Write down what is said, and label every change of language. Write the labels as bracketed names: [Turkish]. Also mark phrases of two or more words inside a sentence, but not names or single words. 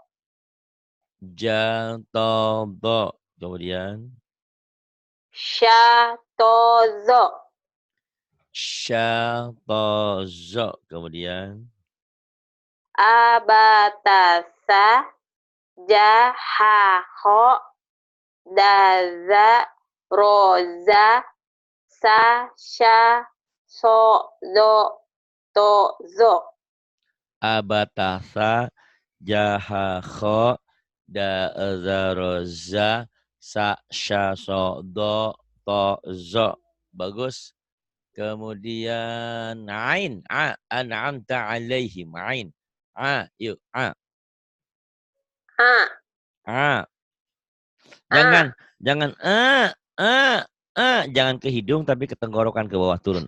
[Indonesian] Ja, to, do. Kemudian Sya, to, zo. sya, to, zo. Kemudian Abatasa, ja, ha, ho. Da, za, ro, za. Sa, sya, so, do, to, zo. abatasa, jaha, kho, da, za, ro, za, sa, sya, so, do, to, zo. Bagus. Kemudian ain, [Arabic] أنعمت عليهم, [Indonesian] ain. Yuk, A, Jangan, a, jangan, jangan ke hidung tapi ke tenggorokan ke bawah turun.